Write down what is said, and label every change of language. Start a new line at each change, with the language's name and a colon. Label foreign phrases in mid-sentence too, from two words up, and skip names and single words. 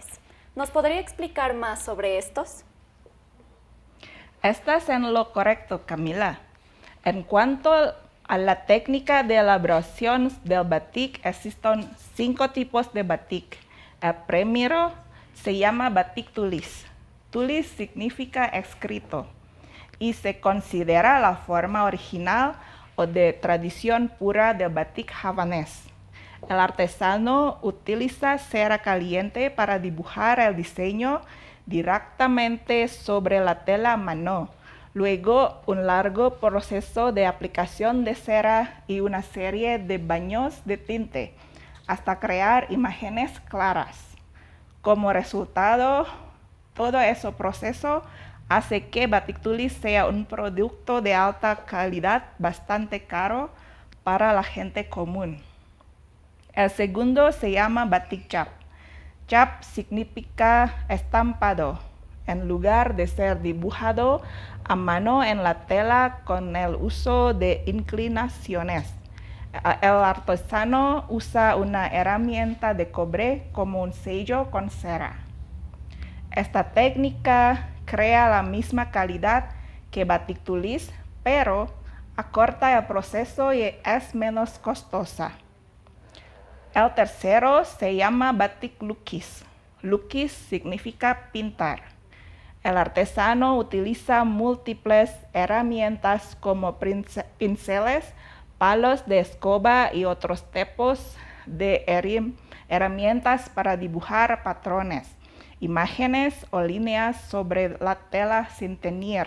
Spanish: ¿Nos podría explicar más sobre estos? Estás en lo correcto, Camila. En cuanto a la técnica de elaboración del batik, existen 5 tipos de batik. El primero se llama
Indonesian: batik tulis.
Spanish: Tulis significa escrito y se considera la forma original o de tradición pura del batik javanés. El artesano utiliza cera caliente para dibujar el diseño directamente sobre la tela a mano. Luego, un largo proceso de aplicación de cera y una serie de baños de tinte hasta crear imágenes claras. Como resultado, todo ese proceso hace que
Indonesian: batik tulis
Spanish: sea un producto de alta calidad bastante caro para la gente común. El segundo se llama
Indonesian: batik cap.
Spanish: Cap significa estampado, en lugar de ser dibujado a mano en la tela con el uso de inclinaciones. El artesano usa una herramienta de cobre como un sello con cera. Esta técnica crea la misma calidad que
Indonesian: batik tulis,
Spanish: pero acorta el proceso y es menos costosa. El tercero se llama
Indonesian: batik lukis.
Spanish: Lukis significa pintar. El artesano utiliza múltiples herramientas como pinceles, palos de escoba y otros tipos de herramientas para dibujar patrones, imágenes o líneas sobre la tela sin teñir.